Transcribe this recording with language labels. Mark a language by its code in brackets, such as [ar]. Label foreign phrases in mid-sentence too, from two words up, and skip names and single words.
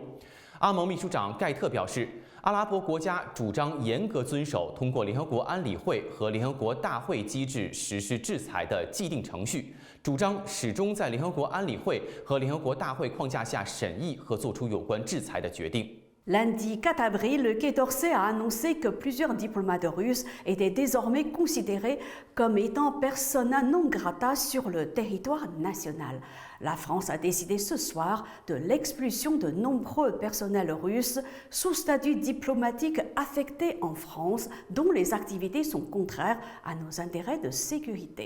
[zh] 阿盟秘书长盖特表示，阿拉伯国家主张严格遵守通过联合国安理会和联合国大会机制实施制裁的既定程序，主张始终在联合国安理会和联合国大会框架下审议和作出有关制裁的决定。 [fr] Lundi 4 avril, le Quai d'Orsay a annoncé que plusieurs diplomates russes étaient désormais considérés comme étant persona non grata sur le territoire national. La France a décidé ce soir de l'expulsion de nombreux personnels russes sous statut diplomatique affectés en France, dont les activités sont contraires à nos intérêts de sécurité.